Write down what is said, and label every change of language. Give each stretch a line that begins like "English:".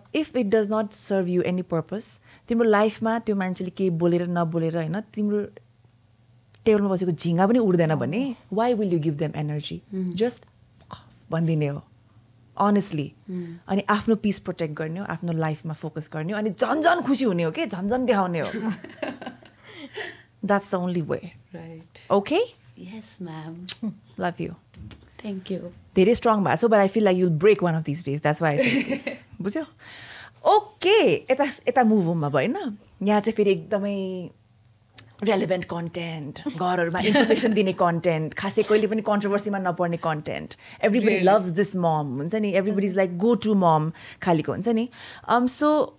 English: if it does not serve you any purpose
Nepali: तिम्रो लाइफमा त्यो मान्छेले केही बोलेर नबोलेर होइन तिम्रो टेबलमा बसेको झिङ्गा पनि उड्दैन भने
English: why will you give them energy
Nepali: just भनिदिने हो अनेस्टली अनि आफ्नो पिस प्रोटेक्ट गर्ने हो आफ्नो लाइफमा फोकस गर्ने हो अनि झन् खुसी हुने हो कि झन् देखाउने हो
English: That's the only way. Right. Okay? Yes, ma'am. Love you. Thank you. Very strong baso, but I feel like you'll break one of these days. That's why I say this.
Nepali: बुझ्यौ?
English: Okay.
Nepali: यता move हुँमा भयो होइन यहाँ चाहिँ फेरि एकदमै relevant content घरहरूमा information दिने कन्टेन्ट खासै कहिले पनि कन्ट्रोभर्सीमा नपर्ने कन्टेन्ट
English: everybody loves this
Nepali: मम हुन्छ नि
English: everybody is like go to momo
Nepali: खालिको हुन्छ नि सो